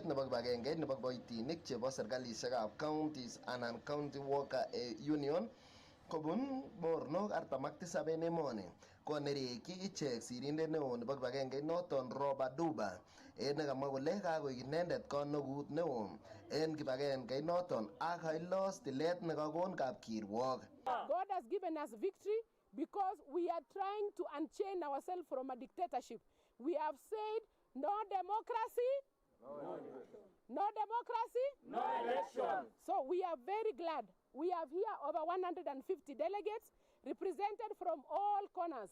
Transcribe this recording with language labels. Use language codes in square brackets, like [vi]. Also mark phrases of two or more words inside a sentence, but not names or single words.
[kln] nebo kibagengeit nebo kiboitinik chebo serkalisiekab counties anan county worker union kobun mornok 47 en emoni konereki ichek sirindet neo nebo kibagengeit noton Robert Duba nekamwa kole kakoik inendet konokut neo en kibagengeit noton ak kailos tilet nekakon kapkirwok. [en] God has given us victory because we are trying to unchain ourselves from a dictatorship. We have said no democracy, no democracy, no election. So we are very glad. We have here over 150 delegates represented from all corners.